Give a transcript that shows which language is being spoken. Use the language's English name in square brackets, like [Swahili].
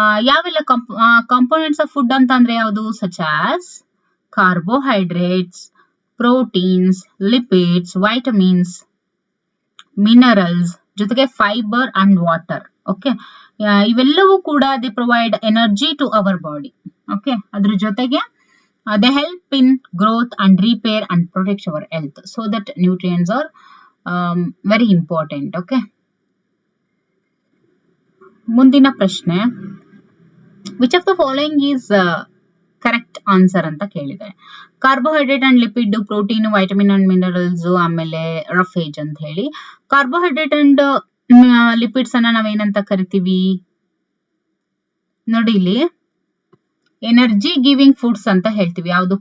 [English] ಯಾವೆಲ್ಲ components of food [Kannada] ಅಂತ ಅಂದ್ರೆ ಯಾವುದು? [English] Such as carbohydrates, proteins, lipids, vitamins, minerals, ಜೊತೆಗೆ fibre and water. Okay, [Kannada] ಇವೆಲ್ಲವೂ ಕೂಡ [English] They provide energy to our body. Okay, [Kannada] ಅದ್ರ ಜೊತೆಗೆ [English] they help in growth and repair and protect our health. So that nutrients are very important. Okay, [Kannada] ಮುಂದಿನ ಪ್ರಶ್ನೆ, [English] which of the following is correct answer [Kannada] ಅಂತ ಕೇಳಿದ್ದಾರೆ. [English] carbohydrate and lipid, protein, vitamin and minerals, ಆಮೇಲೆ roughage [Kannada] ಅಂತ ಹೇಳಿ. Carbohydrate and lipids ಅನ್ನ ನಾವೇನಂತ ಕರಿತೀವಿ ನೋಡಿ, ಇಲ್ಲಿ ಎನರ್ಜಿ ಗಿವಿಂಗ್ ಫುಡ್ಸ್ ಅಂತ ಹೇಳ್ತೀವಿ. ಯಾವುದು?